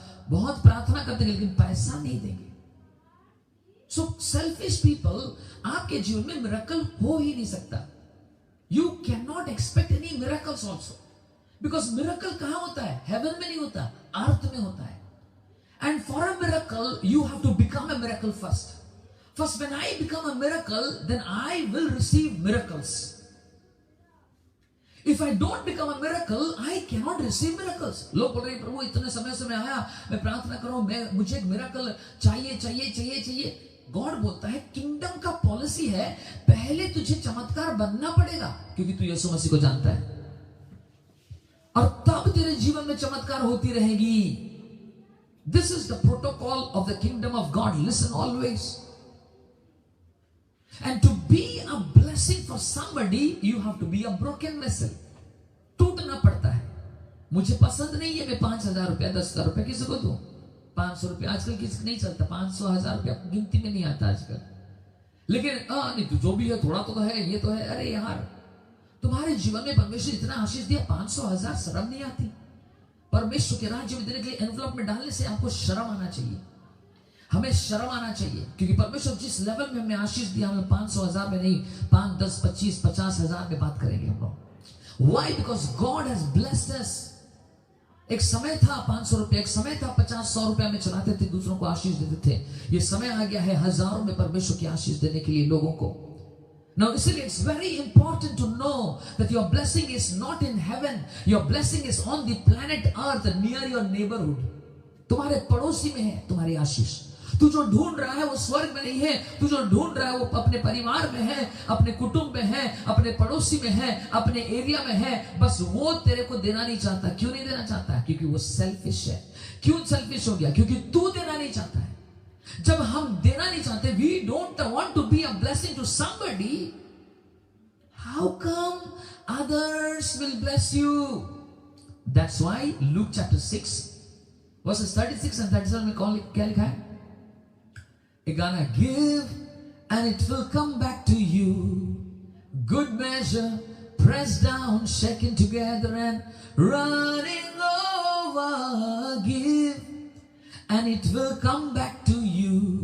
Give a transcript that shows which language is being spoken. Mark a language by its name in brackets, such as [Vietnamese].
[Hindi] बहुत प्रार्थना करते हैं लेकिन पैसा नहीं देंगे। [English] so selfish people, [Hindi] आपके जीवन में मिरेकल हो ही नहीं सकता। [English] You can not expect any miracles also, because miracle कहां होता है? [Hindi] हेवन में नहीं होता, अर्थ में होता है। [English] And for a miracle you have to become a miracle first. First, when I become a miracle, then I will receive miracles. If I don't become a miracle, I cannot receive miracles. [Hindi] लोग बोल रहे हैं प्रभु इतने समय से मैं आया, मैं प्रार्थना कर रहा हूं, मुझे एक मिरेकल चाहिए चाहिए चाहिए चाहिए। गॉड बोलता है, किंगडम का पॉलिसी है, पहले तुझे चमत्कार बनना पड़ेगा, क्योंकि तू यीशु मसीह को जानता है, और तब तेरे जीवन में चमत्कार होती रहेगी। [English] This is the protocol of the kingdom of God. Listen always. And to be a blessing for somebody, you have to be a broken vessel. [Hindi] टूटना पड़ता है। मुझे पसंद नहीं है मैं 5000 रुपया 10,000 रुपया किसी को दूं, 500 रुपया आजकल किसी नहीं चलता, 500 1000 रुपया गिनती में नहीं आता आजकल। लेकिन नहीं तो जो भी है थोड़ा तो है, ये तो है। अरे यार, तुम्हारे जीवन में परमेश्वर इतना आशीष दिया, 500 1000 शर्म नहीं आती? परमेश्वर के राज्य में देने के लिए एनवलप में डालने से आपको शर्म आना चाहिए, हमें शर्म आना चाहिए, क्योंकि परमेश्वर जिस लेवल में हमें आशीष दिया, हमें 500 1000 में नहीं, 5 10 25 50 हजार में बात करेंगे हम लोग। [English] Why? Because God has blessed us. [Hindi] एक समय था 500 रुपया, एक समय था 50-100 रुपया में चलाते थे, दूसरों को आशीष देते थे। ये समय आ गया है हजारों में परमेश्वर की आशीष देने के लिए लोगों को। [English] Now, [Hindi] इसलिए [English] it's very important to know that your blessing is not in heaven. Your blessing is on the planet Earth, near your neighborhood. [Hindi] तुम्हारे पड़ोसी में है तुम्हारी आशीष। तू जो ढूंढ रहा है वो स्वर्ग में नहीं है, तू जो ढूंढ रहा है वो अपने परिवार में है, अपने कुटुंब में है, अपने पड़ोसी में है, अपने एरिया में है। बस वो तेरे को देना नहीं चाहता। क्यों नहीं देना चाहता? क्योंकि वो सेल्फिश है। क्यों सेल्फिश हो गया? क्योंकि तू देना नहीं चाहता है। जब हम देना नहीं चाहते, [English] We don't want to be a blessing to somebody, how come others will bless you? That's why Luke chapter 6 verses 36 and 37 [Hindi] में क्या लिखा है? [English] You're gonna give and it will come back to you. Good measure, pressed down, shaken together and running over. Give and it will come back to you.